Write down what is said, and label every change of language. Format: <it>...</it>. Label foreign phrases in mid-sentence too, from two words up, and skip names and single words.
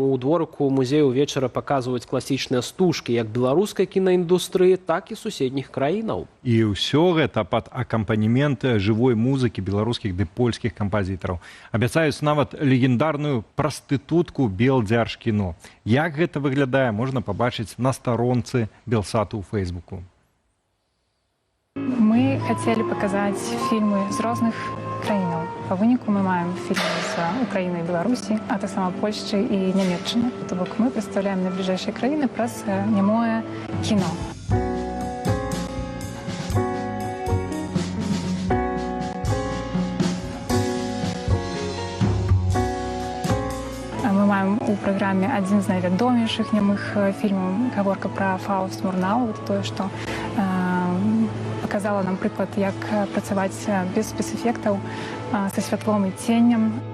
<be>У дворыку музею ўвечары паказваюць класічныя стужкі як беларускай кінаіндустрыі, так і суседніх краінаў. І ўсё гэта пад акампанемент жывой музыкі беларускіх ды польскіх кампазітараў. Абяцаюць нават легендарную прастытутку Белдзяржкіно. Як гэта выглядае, можна пабачыць на старонцы Белсату ў Фейсбуку.</be> <ru>Мы хотели показать фильмы</ru> <be>з розных краінаў. Па выніку мы маем фильмы з Украіны і Беларусі, а таксама Польшчы і Нямецчыны. То бок мы прадстаўляем найбліжэйшыя краіны праз нямое кіно. Мы маем у праграме адзін з найвядомейшых нямых фільмаў, гаворка пра Фауст Мурнау, тое, што показала нам прыклад, як працаваць без спецэфектаў, са святлом і ценнем.</be>